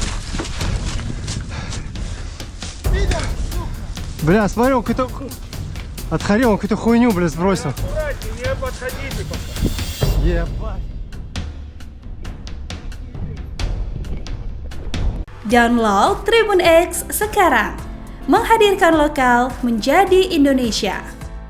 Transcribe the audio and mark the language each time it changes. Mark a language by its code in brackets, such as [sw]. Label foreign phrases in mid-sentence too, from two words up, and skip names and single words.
[ru] Бля, смотри, он какой-то... Отходи, он какую-то хуйню, бля, сбросил. Аккуратнее, не подходите пока. Ебать. [id] Download Tribun X sekarang, menghadirkan lokal menjadi Indonesia.